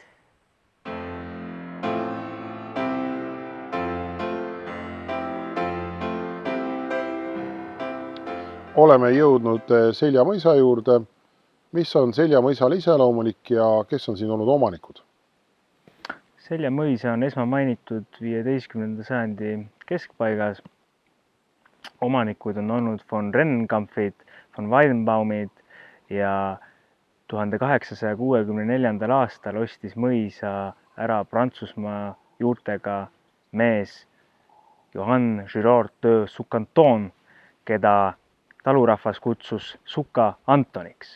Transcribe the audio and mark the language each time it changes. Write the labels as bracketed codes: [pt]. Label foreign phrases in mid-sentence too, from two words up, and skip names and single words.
[et] Oleme jõudnud Selja mõisa juurde. Mis on Selja mõisale iseloomulik ja kes on siin olnud omanikud? Selja mõisa on esmamainitud 15. sajandi keskpaigas. Omanikud on olnud von Rennkampfid, von Weidenbaumid ja 1864. aastal ostis mõisa ära Prantsusmaa juurtega mees Johann Girard de Sucanton, keda talurahvas kutsus Suka Antoniks.